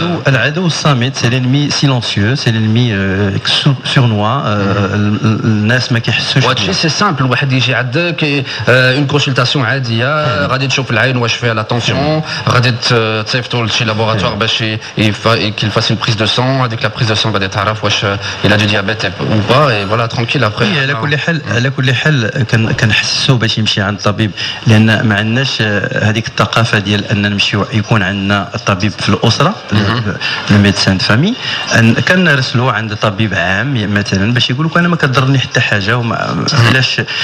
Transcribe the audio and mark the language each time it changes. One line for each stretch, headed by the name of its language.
Arabic: العدو الصامت
French: c'est l'ennemi silencieux, c'est l'ennemi sournois.
Arabic: الناس ما كيحسوش. وهادشي سي سامبل، واحد يجي عندك اون كونسلتاسيون عاديه، غادي تشوف العين واش فيها لا طونسيون، غادي تصيفطوا لشي لابوراتوار باش
French: qu'il fasse une prise de sang.
Arabic: هذيك لا بريز دو سون غادي تعرف واش
French: il a du diabète ou pas, et voilà, tranquille après.
Arabic: على كل حال كنحسسوا باش يمشي عند الطبيب، لان ما عندناش هذيك الثقافه ديال ان نمشيو يكون عندنا الطبيب في الاسره، لو ميدسان فامي، كنرسلوا عند طبيب عام مثلا باش يقول لك انا ما كضرني حتى حاجه علاش.